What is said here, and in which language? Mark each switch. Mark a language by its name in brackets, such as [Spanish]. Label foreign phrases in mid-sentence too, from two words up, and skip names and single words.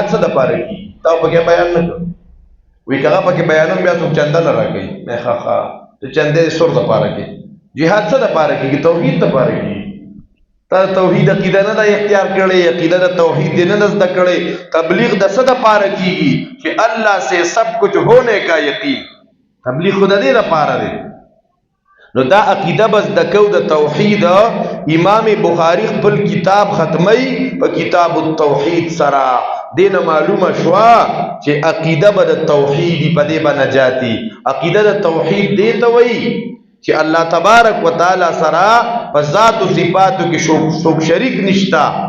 [Pashto] څه دپاره کېږي تا پکې بیان نه کړ وایي که هغه پکې بیانوم بیا څوک چنده نه راکوي مې ښه ته چندې سور دپاره کوي جهاد څه دپاره کېږي توحید دپاره کېږي تا توحید عقیده نه ده اختیار کړی عقیده د توحید دې نه ده زده کړی تبلیغ د څه دپاره کېږي چې [Urdu] الله سے سب کچھ ہونے کا یقین [Pashto] تبلیغ خو د دې دپاره دی نو دا عقیده به زده کوو د توحید امام بخاری خپل کتاب ختمی په کتاب التوحید سره دې نه معلومه شوه چې عقیده به د توحیدي په دې به نجاتي عقیده د توحید دې ته وایي چې الله [Arabic] تبارک وتعالی [Pashto] سره په ذات او صفاتو کې څوک شریک نشتا